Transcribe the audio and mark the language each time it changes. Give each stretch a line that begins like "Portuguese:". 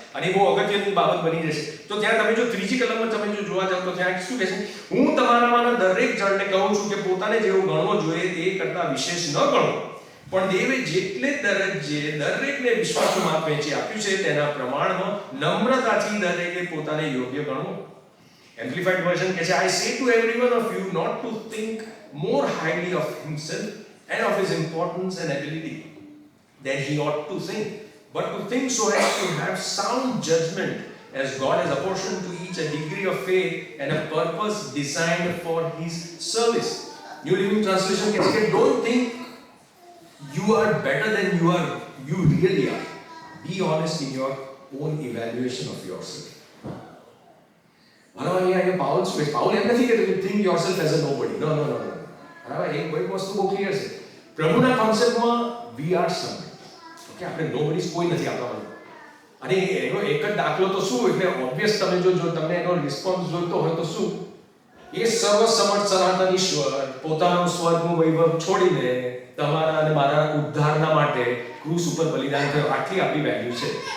Gujarati: અને એ બહુ અગત્યની બાબત બની જશે. તો ત્યાં તમે જો ત્રીજી કલમમાં તમે જો જોવા જાવ તો ત્યાં શું કહે છે? હું તમારામાંના દરેક જણને કહું છું કે પોતાને જેવું ગણવો જોઈએ તે કરતાં વિશેષ ન ગણો, પણ દેવે જેટલે દરજ્જે દરેકને વિશ્વાસમાં વહેંચી આપ્યું છે તેના પ્રમાણમાં નમ્રતાથી દરેકે પોતાને યોગ્ય ગણવો. એમ્પ્લિફાઈડ વર્ઝન કહે છે,
English: I say to every one of you not to think more highly of himself and of his importance and ability than he ought to think, but to think so as to have sound judgment, as God has apportioned to each a degree of faith and a purpose designed for his service. New Living Translation
Gujarati: કહે છે,
English: don't think you are better than you really are. Be honest in your own evaluation of yourself.
Gujarati: બરાબર? અહીંયા Paul એમ નથી કહેતો કે
English: think yourself as a nobody. No.
Gujarati: બરાબર? એક વસ્તુ બહુ ક્લિયર છે. પ્રભુના કોન્સેપ્ટમાં
English: we are somebody.
Gujarati: ઓકે, આપણે નોબડીઝ કોઈ નથી આપણામાં. અને એનો એક જ દાખલો તો શું, એટલે ઓબ્વિયસ તમે જો તમને એનો રિસ્પોન્સ જોઈતો હોય તો શું, એ સર્વસમર્થ સનાતન ઈશ્વર પોતાનું સ્વર્ગનું વૈભવ છોડીને તમારા અને મારા ઉદ્ધારના માટે ક્રૂસ ઉપર બલિદાન થયો. આટલી આપણી વેલ્યુ છે.